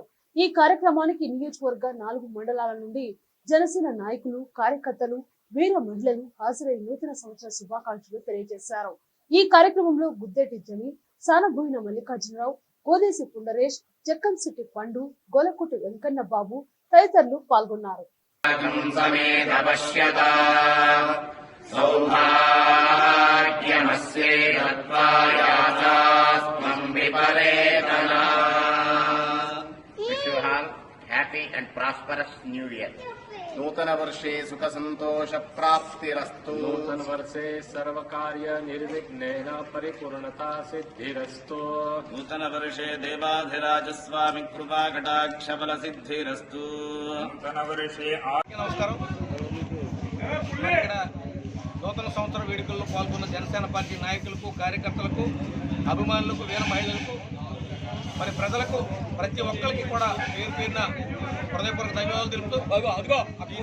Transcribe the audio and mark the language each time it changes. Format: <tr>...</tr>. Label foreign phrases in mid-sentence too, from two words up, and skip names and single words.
<te>ఈ కార్యక్రమానికి నియోజకవర్గ 4 మండలాల నుండి జనసేన నాయకులు, కార్యకర్తలు, వీర మహిళలు హాజరై నూతన సంవత్సర శుభాకాంక్షలు తెలియజేశారు. ఈ కార్యక్రమంలో గుద్దేటి జని, సానబోయిన మల్లికార్జునరావు, కోదేశి పుండరేష్, జక్కంశెట్టి పండు, గోలకుటి వెంకన్న బాబు తదితరులు పాల్గొన్నారు.</te> <en>Happy and prosperous New Year.</en> <sa>नूतन वर्षे सुख संतोष प्राप्तिरस्तु. नूतन वर्षे सर्वकार्य निर्विघ्नेन परिपूर्णता सिद्धिरस्तु. नूतन वर्षे देवाधिराज स्वामी कृपा कटाक्ष बल सिद्धिरस्तु. नूतन वर्षे</sa> <te>నమస్కారం. నూతన సంవత్సర వేడుకల్లో పాల్గొన్న జనసేన పార్టీ నాయకులకు, కార్యకర్తలకు, అభిమానులకు, వీర మహిళలకు, మరి ప్రజలకు, ప్రతి ఒక్కరికి కూడా పేరు పేరున హృదయపూర్వక ధన్యవాదాలు తెలుపుతూ ఈ</te>